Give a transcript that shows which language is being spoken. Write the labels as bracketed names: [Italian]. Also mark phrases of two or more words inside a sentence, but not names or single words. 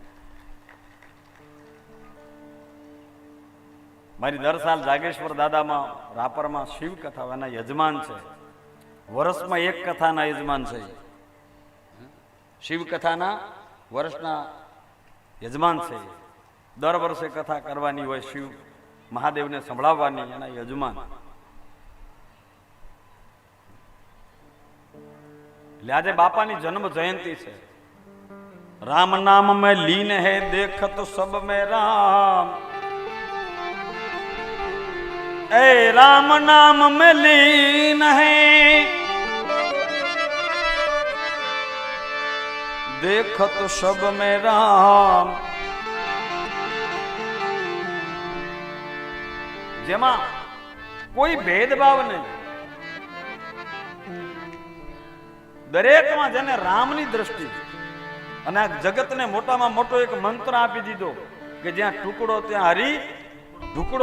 [Gujarati] મારી દર સાલ જાગેશ્વર દાદામાં રાપરમાં શિવ કથા એના યજમાન છે વર્ષમાં એક કથાના યજમાન છે શિવ કથાના વર્ષના યજમાન છે દર વર્ષે કથા કરવાની હોય શિવ મહાદેવને સંભળાવવાની એના યજમાન એટલે આજે બાપાની જન્મ જયંતિ છે [Hindi] राम नाम में लीन है देखत सब में राम। ए राम नाम में लीन है देखत सब में राम। [Gujarati] જેમાં કોઈ ભેદભાવ નહીં, દરેકમાં જેને રામની દ્રષ્ટિ અને આ જગતને મોટામાં મોટો એક મંત્ર આપી દીધો કે જ્યાં ટુકડો ત્યાં હરી ઢુકડો.